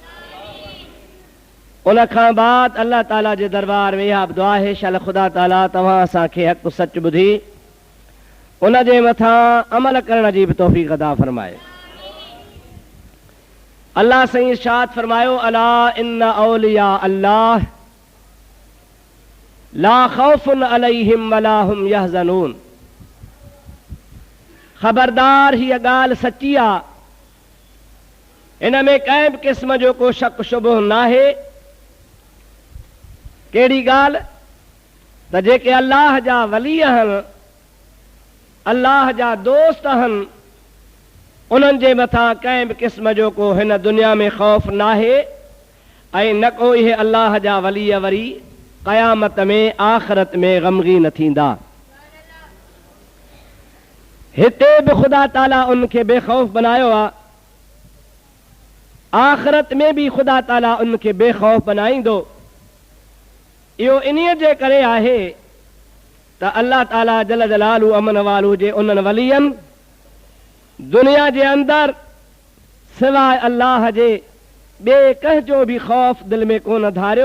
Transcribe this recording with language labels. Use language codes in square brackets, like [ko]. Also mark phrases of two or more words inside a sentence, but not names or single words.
[sd] उन खां बाद अल्लाह ताला जे दरबार में इहा दुआ आहे, शाल ख़ुदा ताला तव्हां असांखे हक़ सच ॿुधी उन जे मथां अमल करण जी बि तौफ़ीक़ अता फरमाए। अल्लाह साईं इरशाद फरमायो, [ar] ألا إن أولياء الله لا خوف عليهم ولا هم يحزنون. [sd] ख़बरदार, हीअ ॻाल्हि सची आहे, इन में कंहिं बि क़िस्म जो को शक शुबह नाहे। कहिड़ी ॻाल्हि? त जेके अल्लाह जा वली आहिनि, अल्लाह जा दोस्त आहिनि, उन्हनि जे मथां कंहिं बि क़िस्म जो को हिन दुनिया में ख़ौफ़ नाहे ऐं न को इहे अल्लाह जा वली वरी क़यामत में आख़िरत में ग़मगीन थींदा। हिते भी खुदा ताला उनके बेखौफ बनायो आ, आखिरत में भी खुदा ताला उनके बेखौफ बनाईंदो। इहो इन्हीअ जे करे आहे त अल्लाह ताला [ar] جل جلاله [sd] अमन वालू जे उन्हनि वलियन दुनिया जे अंदर सिवाय अल्लाह जे बे कंहिंजो भी खौफ दिल में कोन धारियो।